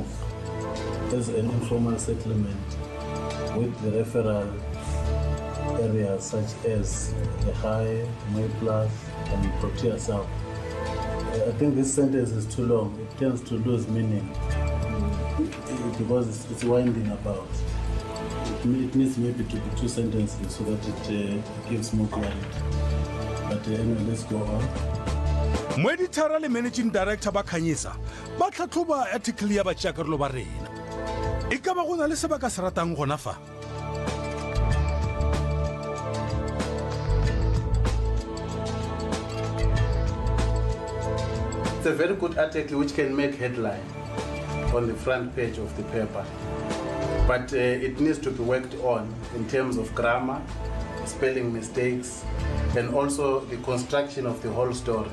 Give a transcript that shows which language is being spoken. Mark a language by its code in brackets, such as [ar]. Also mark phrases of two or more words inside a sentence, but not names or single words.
[en] As an informal settlement with the referral areas such as the High, Mooiplaas, and Protea South. I think this sentence is too long. It tends to lose meaning because it's winding about. It needs maybe to be two sentences so that it gives more clarity. But anyway, let's go on. [tn] Moeditara le [en] managing director [tn] ba Khanyisa ba tlhatlhoba article ya batšakarolo ba rena e ka ba go na le sebaka se ratang gona fa. [en] It's a very good article which can make headline on the front page of the paper. But it needs to be worked on in terms of grammar, spelling mistakes, and also the construction of the whole story.